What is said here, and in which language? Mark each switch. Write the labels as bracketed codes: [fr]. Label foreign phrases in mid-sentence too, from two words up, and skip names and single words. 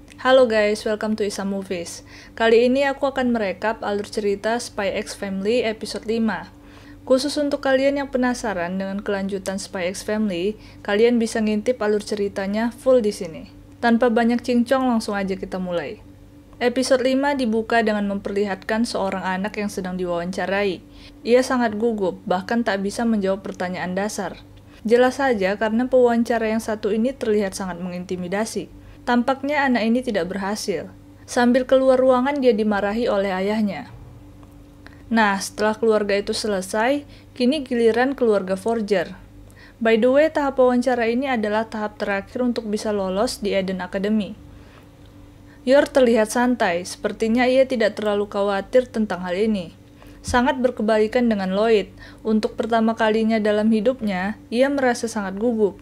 [en] Halo guys, welcome to Isa Movies. [id] Kali ini aku akan merekap alur cerita Spy X Family episode 5. Khusus untuk kalian yang penasaran dengan kelanjutan Spy X Family, kalian bisa ngintip alur ceritanya full di sini. Tanpa banyak cincong, langsung aja kita mulai. Episode 5 dibuka dengan memperlihatkan seorang anak yang sedang diwawancarai. Ia sangat gugup, bahkan tak bisa menjawab pertanyaan dasar. Jelas saja karena pewawancara yang satu ini terlihat sangat mengintimidasi. Tampaknya anak ini tidak berhasil. Sambil keluar ruangan dia dimarahi oleh ayahnya. Nah, setelah keluarga itu selesai, kini giliran keluarga Forger. [en] By the way, [id] tahap wawancara ini adalah tahap terakhir untuk bisa lolos di Eden Academy. Yor terlihat santai, sepertinya ia tidak terlalu khawatir tentang hal ini. Sangat berkebalikan dengan Lloyd, untuk pertama kalinya dalam hidupnya, ia merasa sangat gugup.